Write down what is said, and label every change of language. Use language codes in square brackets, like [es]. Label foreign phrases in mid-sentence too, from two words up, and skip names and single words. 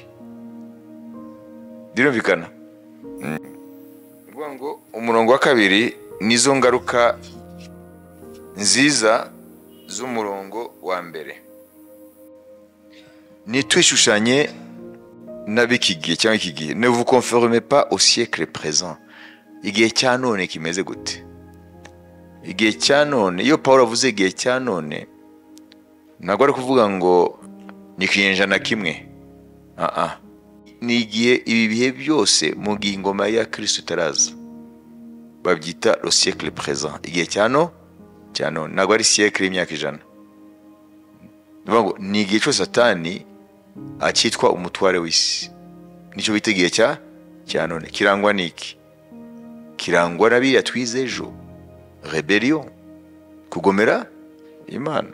[rw] Birumvikana? Nuvuga ngo umurongo wa kabiri nizo ngaruka nziza z'umurongo wa mbere. Nitwishushanye n'ab'iki gihe cyangwa iki gihe. [fr] Ne vous conformez pas au siècle présent. [rw] Igihe cya none kimeze gute? Igihe cya none, iyo Pawulo avuze igihe cya none, ntabwo ari kuvuga ngo ni kinyejana kimwe. Ni igihe ibi bihe byose mu gihe ingoma ya Kristo itaraza. Babyita [fr] le siècle présent. [rw] Igihe cya none ntabwo ari siècle y'imyaka 100. Nuvuga ngo ni igihe cyose Satani akitwa umutware w'isi. Nicyo bita igihe cya none. Kirangwa n'iki? Kirangwa n'abiriya twize ejo: rebellion, kugomera Imana.